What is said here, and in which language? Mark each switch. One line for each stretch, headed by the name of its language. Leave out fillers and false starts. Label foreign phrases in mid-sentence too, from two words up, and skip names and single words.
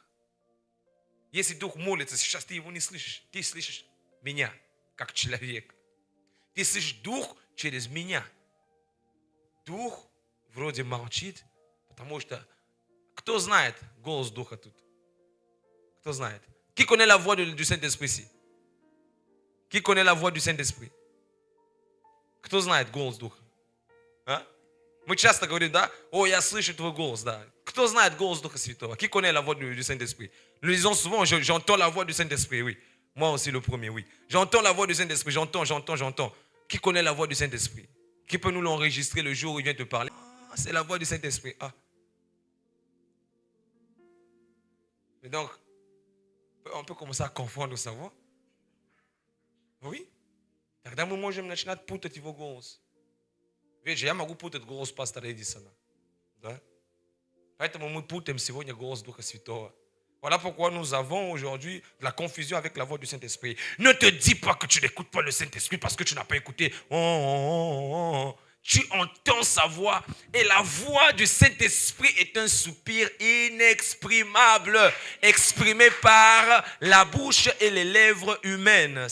Russian: Если Дух молится, сейчас ты его не слышишь. Ты слышишь меня, как человек. Ты слышишь Дух через меня. Дух вроде молчит, потому что кто знает голос Духа тут? Кто знает?
French: Qui connaît la voix du Saint-Esprit ici? Qui connaît la voix du Saint-Esprit?
Russian: Кто знает голос Духа? А? Мы часто говорим, да? О, я слышу твой голос, да. Кто знает голос Духа Святого?
French: Qui connaît la voix du Saint-Esprit? Nous disons souvent, j'entends la voix du Saint-Esprit, oui. Moi aussi le premier, oui. J'entends la voix du Saint-Esprit, j'entends. Qui connaît la voix du Saint-Esprit? Qui peut nous l'enregistrer le jour où il vient te parler? Ah, c'est la voix du Saint-Esprit. Ah. Et donc, on peut commencer à confondre sa voix. Oui.
Russian: Тогда мы можем начинать путать его голос. Ведь я могу путать голос пастора Эдисона. Да? Поэтому мы путаем сегодня голос Духа Святого.
French: Voilà pourquoi nous avons aujourd'hui de la confusion avec la voix du Saint-Esprit. Ne te dis pas que tu n'écoutes pas le Saint-Esprit parce que tu n'as pas écouté. Tu entends sa voix et la voix du Saint-Esprit est un soupir inexprimable, exprimé par la bouche et les lèvres humaines.